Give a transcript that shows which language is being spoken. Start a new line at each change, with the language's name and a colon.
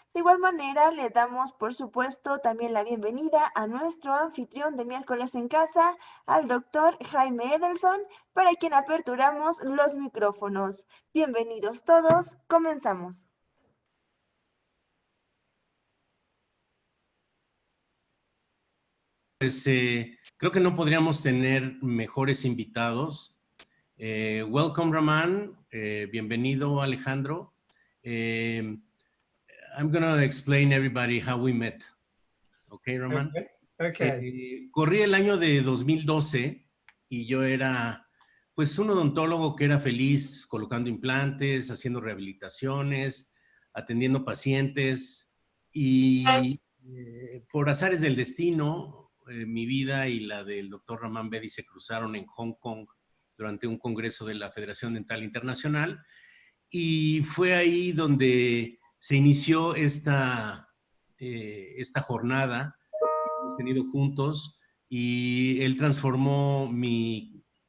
Spanish: De igual manera, le damos, por supuesto, también la bienvenida a nuestro anfitrión de miércoles en casa, al doctor Jaime Edelson, para quien aperturamos los micrófonos. Bienvenidos todos, comenzamos. Pues creo que no podríamos tener mejores invitados.
English: Welcome, Raman.
Spanish: Bienvenido, Alejandro.
English: I'm going to explain everybody how we met. Okay, Raman? Okay.
Spanish: Corrí el año de 2012 y yo era pues un odontólogo que era feliz colocando implantes, haciendo rehabilitaciones, atendiendo pacientes y por azares del destino, mi vida y la del doctor Ramán Bedi se cruzaron en Hong Kong durante un congreso de la Federación Dental Internacional y fue ahí donde se inició esta jornada que hemos tenido juntos y él transformó mi